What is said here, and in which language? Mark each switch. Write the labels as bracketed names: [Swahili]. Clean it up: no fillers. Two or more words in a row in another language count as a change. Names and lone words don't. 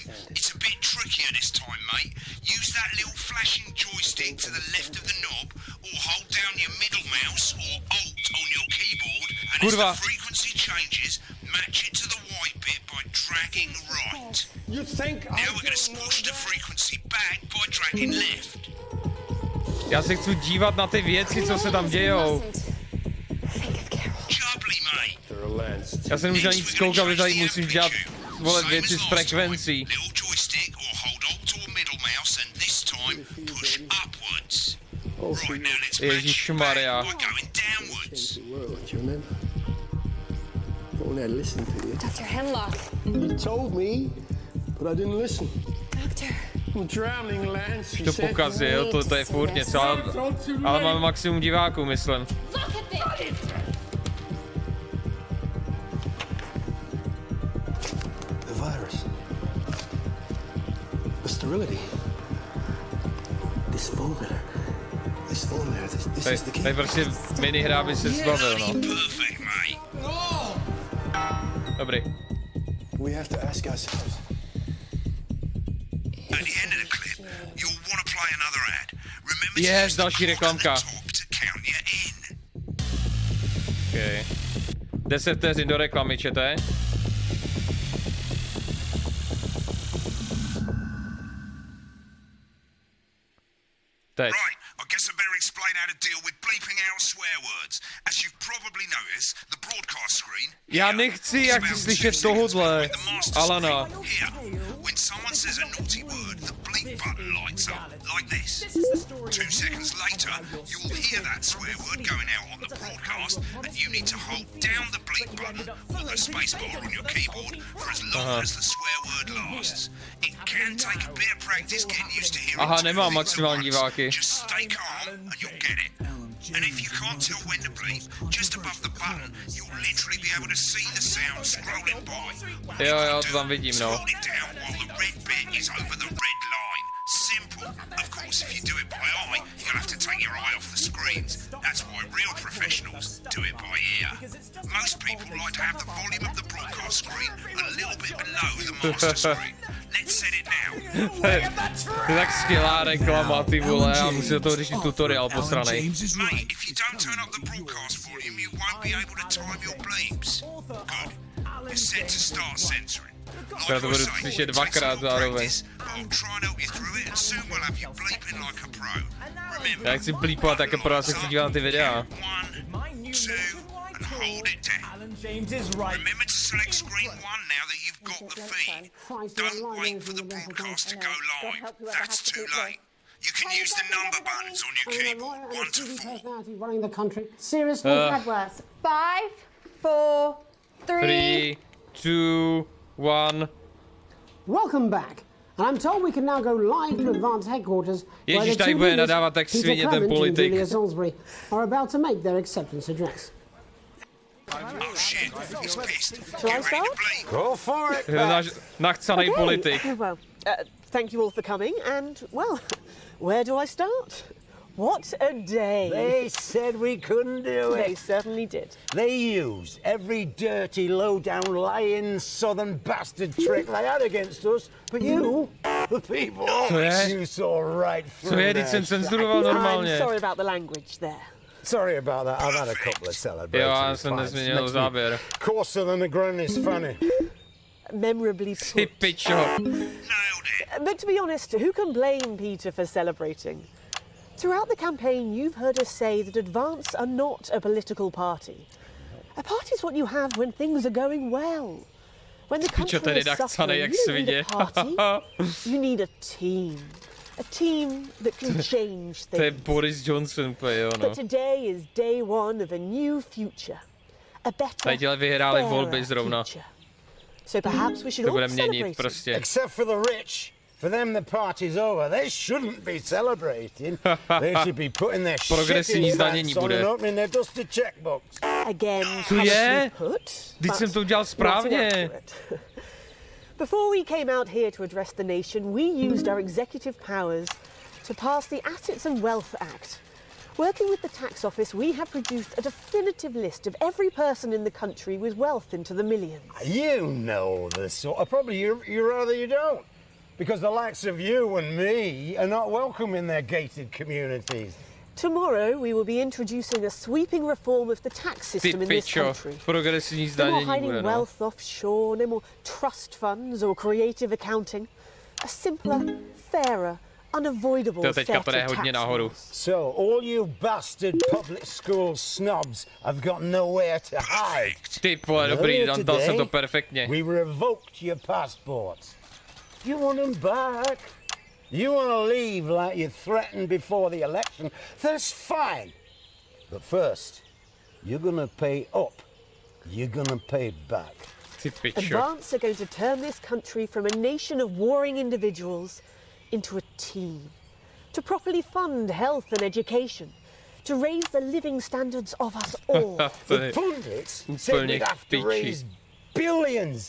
[English] It's a bit trickier this time, mate. Use that little flashing joystick to the left of the knob, or hold down your middle mouse or Alt on your keyboard, and [Czech] Kurva. [English] as the frequency changes, match it to the white bit by dragging right. You think Now we're going to squash the frequency back by dragging left. [Czech] Já se chci dívat na ty věci, co se tam dějou. [English] Jubbly, mate. [Czech] Já jsem nemůžu nic koukat, protože tady musím dělat, vole, [English] Same [Czech] věci [English] as [Czech] s [English] last [Czech] frekvencí. [English] time. Little joystick or hold Alt or middle mouse, and this time push upwards. Right, now let's match it [Czech] Ježišmarja. [English] back by going downwards. Dr. Hemlock. You told me, but I didn't listen. Doctor. I'm drowning, Lance. [Czech] To pokazil, to je furt něco, ale mám maximum diváků, myslím. [English] Look at this! The virus. The sterility. This formula. This is the key. [Czech] Tady prostě minihra by se zbavil, no. [English] Perfect, mate. [Czech] Dobrý. [English] We have to ask ourselves. At the end of the clip, you'll want to play another ad. Remember to Yes, use the [Czech] další [English] clock at the [Czech] reklamka. [English] top to count you in. [Czech] Okay. 10 vteřin do reklamy, čete? Teď. [English] Right, I guess I better explain how to deal with bleeping out swear words. As you've probably noticed, the broadcast screen. [Czech] Já nechci jak slyšet tohodle, Alana. [English] Here, when someone says a naughty word, the bleep button lights up, like this. 2 seconds later, you'll hear that swear word going out on the broadcast, and you need to hold down the bleep button or the spacebar on your keyboard for as long as the swear word lasts. It can take a bit of practice getting used to hearing [Czech] Aha, [English] two [Czech] nemám [English] things at [Czech] maximální [English] once. [Czech] diváky. [English] Just stay calm and you'll get it. And if you can't tell when to bleep, just above the button, you'll literally be able to see the sound scrolling by. [Czech] Jo, to tam vidím, no. [English] Hold it down while the red bit is over the red line. Simple. Of course, if you do it by eye, you'll have to take your eye off the screens. That's why real professionals do it by ear. Most people like to have the volume of the broadcast screen a little bit below the master screen. Let's set it now. [Czech] To je tak skvělá reklama, ty vole, já musím do toho řešit tutoriál posranej. [English] Mate, if you don't turn up the broadcast volume, you won't be able to time your bleeps. Good. You're set to start censoring. [Czech] Já to budu slyšet dvakrát zároveň. Já chci blípovat také pro vás, se chci dívat na ty videa. [English] Remember to select screen 1 now that you've got the feed. Don't wait for the broadcast to go live. That's too late. You can use the number buttons on your keyboard, 1 to 4. Running the country. Seriously? Worse. 5, 4, 3, 2, 1. Welcome back. And I'm told we can now go live to Advanced Headquarters where [Czech] Ježíš, [English] the [Czech] tady [English] two [Czech] bude [English] leaders, [Czech] nadávat tak [English] Peter [Czech] svině ten [English] Clement and [Czech] politik. [English] Julia Salisbury, are about to make their acceptance address. Oh shit, he's pissed. Shall I start? Go for it. [Czech] Náš nachcanej politik. [English] Well, thank you all for coming, and, well, where do I start? What a day. They said we couldn't do They it. certainly did. They used every dirty, low-down, lying, southern bastard trick they had against us. But you, the people, you saw right through [Czech] Co je, teď jsem cenzuroval normálně. [English] I'm sorry about the language there. Sorry about that. I've had a couple of [Czech] Jo, [English] celebrations. [Czech] já jsem nezměnil záběr. [English] Coarser than the granny's fanny. Memorably [Czech] Ty [English] put. [Czech] pičo. [English] But to be honest, who can blame Peter for celebrating? Throughout the campaign, you've heard us say that Advance are not a political party. A party is what you have when things are going well. When the country [Czech] ten je [English] is [Czech] nachcanej [English] suffering, [Czech] jak [English] you don't [Czech] svině. [English] need a party. You need a team. A team that can change [Czech] To je [English] things. [Czech] Boris Johnson, jo, no. [English] But today is day one of a new future. A better, [Czech] Tady vyhráli [English] fairer [Czech] volby zrovna. [English] future. So perhaps we should [Czech] To [English] all [Czech] bude [English] be [Czech] měnit [English] celebrating. [Czech] prostě. [English] Except for the rich. For them, the party's over. They shouldn't be celebrating. They should be putting their [Czech] Progresivní [English] shitty [Czech] zdanění [English] hats on [Czech] bude. [English] and opening their dusty checkbooks. Again, [Czech] Co je? [English] put, [Czech] Teď jsem [English] but [Czech] to udělal [English] not [Czech] správně. [English] inaccurate. Before we came out here to address the nation, we used our executive powers to pass the Assets and Wealth Act. Working with the tax office, we have produced a definitive list of every person in the country with wealth into the millions. You know the sort of, probably you rather you don't. Because the likes of you and me are not welcome in their gated communities. Tomorrow, we will be introducing a sweeping reform of the tax [Czech] Ty [English] system in this [Czech] pičo. [English] country. [Czech] Progresivní [English] No more [Czech] zdanění [English] hiding [Czech] bude, no. [English] wealth offshore, no more trust funds or creative accounting. A simpler, fairer, unavoidable [Czech] To teďka [English] set [Czech] půjde [English] of [Czech] hodně [English] tax [Czech] nahoru. [English] laws. So all you bastard public school snobs have got nowhere to hide. [Czech] Ty vole, dobrý, [English] Earlier [Czech] dal jsem to [English] today, [Czech] perfektně. [English] We revoked your passports. You want them back? You want to leave like you threatened before the election? That's fine. But first, you're gonna pay up. You're gonna pay back. [Czech] Ty pičo. [English] Advance are going to turn this country from a nation of warring individuals into a team. To properly fund health and education. To raise the living standards of us all. [Czech] To [English] The [Czech] je [English] pundits said [Czech] úplně [English] we'd [Czech] k [English] have to [Czech] piči. [English] raise billions.